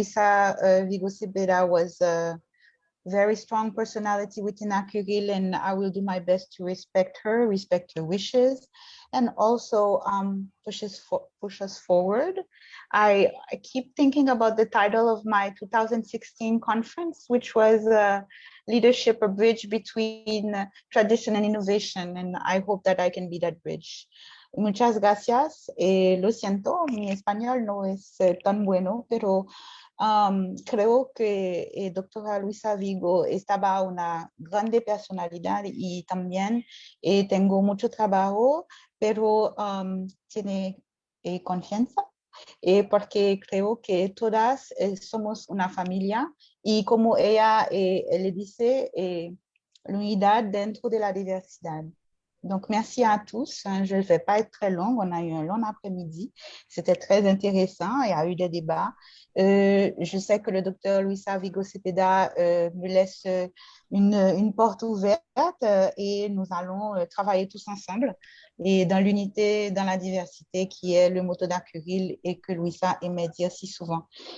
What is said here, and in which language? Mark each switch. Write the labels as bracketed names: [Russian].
[English] Luisa Vigo-Cepeda was a very strong personality within ACURIL, and I will do my best to respect her wishes, and also push us forward. I keep thinking about the title of my 2016 conference, which was Leadership, a Bridge Between Tradition and Innovation, and I hope that I can be that bridge. [Spanish] Muchas gracias. Lo siento, mi español no es tan bueno, pero creo que doctora Luisa Vigo estaba una grande personalidad y también tengo mucho trabajo, pero tiene confianza, porque creo que todas somos una familia y como ella le dice, la unidad dentro de la diversidad. [French] Donc, merci à tous. Je ne vais pas être très longue. On a eu un long après-midi. C'était très intéressant. Il y a eu des débats. Je sais que le docteur Luisa Vigo Cepeda me laisse une porte ouverte et nous allons travailler tous ensemble et dans l'unité, dans la diversité qui est le motto d'ACURIL et que Luisa aimait dire si souvent.